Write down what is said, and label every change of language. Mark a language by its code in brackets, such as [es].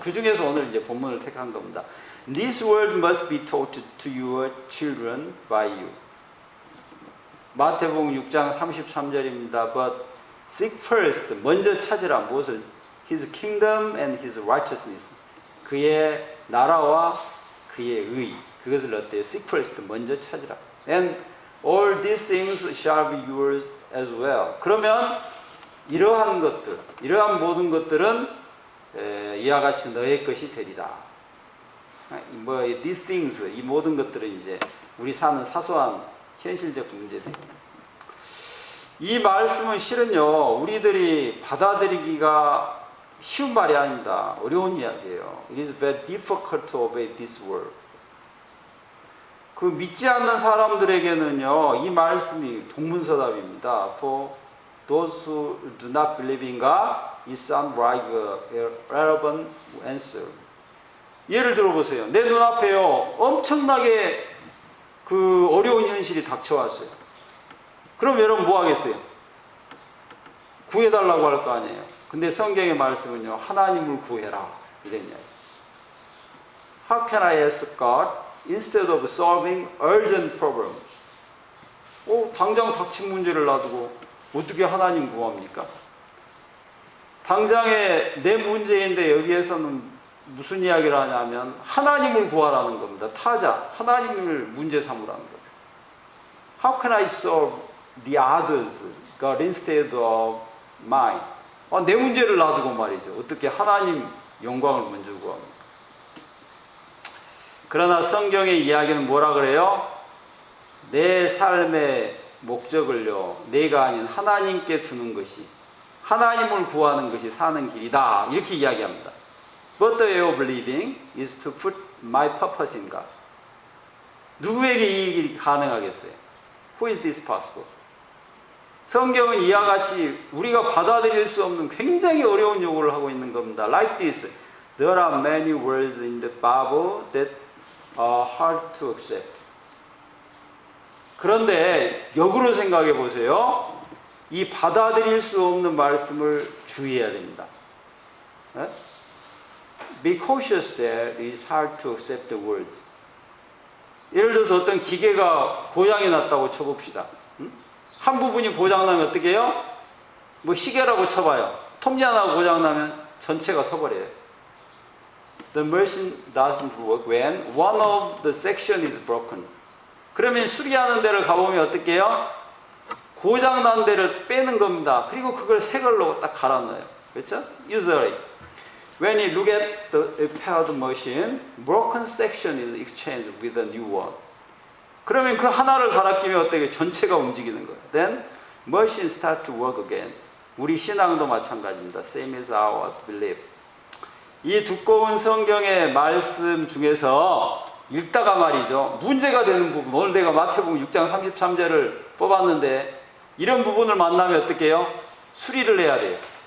[ko] 그 중에서 오늘 이제 본문을 택한 겁니다. [en] This word must be taught to your children by you. [ko] 마태복음 6장 33절입니다. [en] But seek first, [ko] 먼저 찾으라. 무엇을? [en] His kingdom and His righteousness. [ko] 그의 나라와 그의 의. 그것을 어때요? [en] Seek first, [ko] 먼저 찾으라. [en] And all these things shall be yours as well. [ko] 그러면 이러한 것들, 이러한 모든 것들은 이와 같이 너의 것이 되리라. [en] these things, [ko] 이 모든 것들은 이제 우리 사는 사소한 현실적 문제들입니다. 이 말씀은 실은요, 우리들이 받아들이기가 쉬운 말이 아닙니다. 어려운 이야기예요. [en] It is very difficult to obey this word. [ko] 그 믿지 않는 사람들에게는요, 이 말씀이 동문서답입니다. [en] For those who do not believe in God, it sounds like a relevant answer. [ko] 예를 들어보세요. 내 눈앞에요, 엄청나게 그 어려운 현실이 닥쳐왔어요. 그럼 여러분 뭐 하겠어요? 구해달라고 할 거 아니에요. 근데 성경의 말씀은요, 하나님을 구해라. 이런 이야기. [en] How can I ask God instead of solving urgent problems? [ko] 당장 닥친 문제를 놔두고 어떻게 하나님 구합니까? 당장에 내 문제인데 여기에서는 무슨 이야기를 하냐면 하나님을 구하라는 겁니다. 타자, 하나님을 문제 삼으라는 겁니다. [en] How can I solve the others, God, instead of mine? [ko] 내 문제를 놔두고 말이죠. 어떻게 하나님 영광을 먼저 구합니까? 그러나 성경의 이야기는 뭐라 그래요? 내 삶의 목적을요, 내가 아닌 하나님께 두는 것이, 하나님을 구하는 것이 사는 길이다. 이렇게 이야기합니다. [en] But the way of living is to put my purpose in God. [ko] 누구에게 이 일이 가능하겠어요? [en] Who is this possible? [ko] 성경은 이와 같이 우리가 받아들일 수 없는 굉장히 어려운 요구를 하고 있는 겁니다. [en] Like this, there are many words in the Bible that are hard to accept. [ko] 그런데 역으로 생각해 보세요. 이 받아들일 수 없는 말씀을 주의해야 됩니다. 네? [en] be cautious that it is hard to accept the words. [ko] 예를 들어서 어떤 기계가 고장이 났다고 쳐봅시다. 한 부분이 고장나면 어떻게 해요? 뭐 시계라고 쳐봐요. 톱니 하나가 고장나면 전체가 서버려요. [en] The machine doesn't work when one of the section is broken. [ko] 그러면 수리하는 데를 가보면 어떻게 해요? 고장난 데를 빼는 겁니다. 그리고 그걸 새 걸로 딱 갈아넣어요. 그렇죠? [en] Usually, when you look at the repaired machine, broken section is exchanged with a new one. [ko] 그러면 그 하나를 갈아 끼면 어떻게 전체가 움직이는 거예요. [en] Then machine start to work again. [ko] 우리 신앙도 마찬가지입니다. [en] Same as our belief. [ko] 이 두꺼운 성경의 말씀 중에서 읽다가 말이죠. 문제가 되는 부분. 오늘 내가 마태복음 6장 33절을 뽑았는데 이런 부분을 만나면 어떻게 해요? 수리를 해야 돼요.